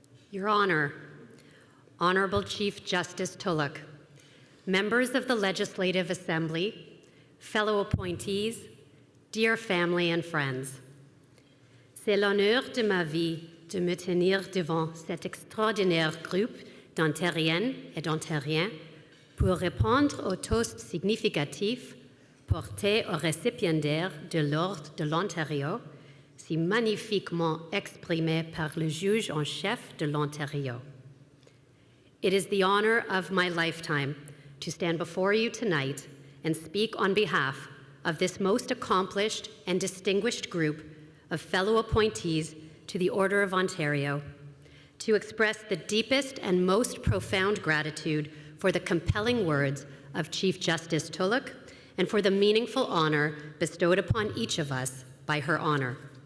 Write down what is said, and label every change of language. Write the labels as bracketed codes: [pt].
[en] Your Honor, Honorable Chief Justice Tulloch, members of the Legislative Assembly, fellow appointees, dear family and friends. [fr] C'est l'honneur de ma vie de me tenir devant cet extraordinaire groupe d'Ontariennes et d'Ontariens pour répondre au toast significatif porté au récipiendaire de l'Ordre de l'Ontario, si magnifiquement exprimé par le juge en chef de l'Ontario. [en] It is the honor of my lifetime to stand before you tonight and speak on behalf of this most accomplished and distinguished group of fellow appointees to the Order of Ontario, to express the deepest and most profound gratitude for the compelling words of Chief Justice Tulloch and for the meaningful honor bestowed upon each of us by her honor.